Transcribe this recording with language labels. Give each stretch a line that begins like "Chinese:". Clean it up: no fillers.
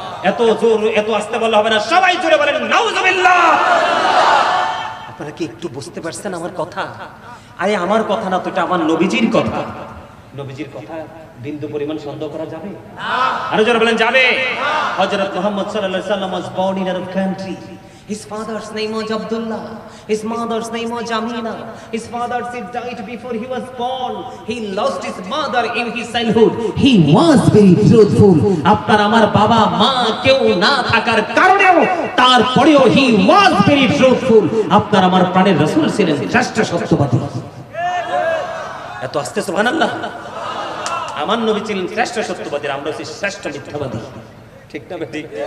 Bangla: এত জোর, এত আস্তে বলা হবে না, সবাই জোরে বলেন নাউজুবিল্লাহ। আপনারা কি একটু বুঝতে পারছেন আমার কথা? আরে আমার কথা না তো, এটা আমার নবীজির কথা। নবীজির কথা বিন্দু পরিমাণ সন্দেহ করা যাবে না? আরো জোরে বলেন যাবে।
English: হযরত মুহাম্মদ সাল্লাল্লাহু আলাইহি ওয়াসাল্লাম was born in Arab country. His father's name was Abdullah. His mother's name was Amina. His father died before he was born. He lost his mother in his childhood. He was very truthful.
Bangla: আপনার আমার বাবা মা কেউ না থাকার কারণেও, তারপরেও
English: he was very truthful.
Bangla: আপনার আমার প্রাণের রাসূল ছিলেন শ্রেষ্ঠ সত্যবাদী। এত আস্তে সুবহানাল্লাহ। আমার নবী ছিলেন শ্রেষ্ঠ সত্যবাদী, আমরা হচ্ছি শ্রেষ্ঠ মিথ্যাবাদী, ঠিক না বেটি?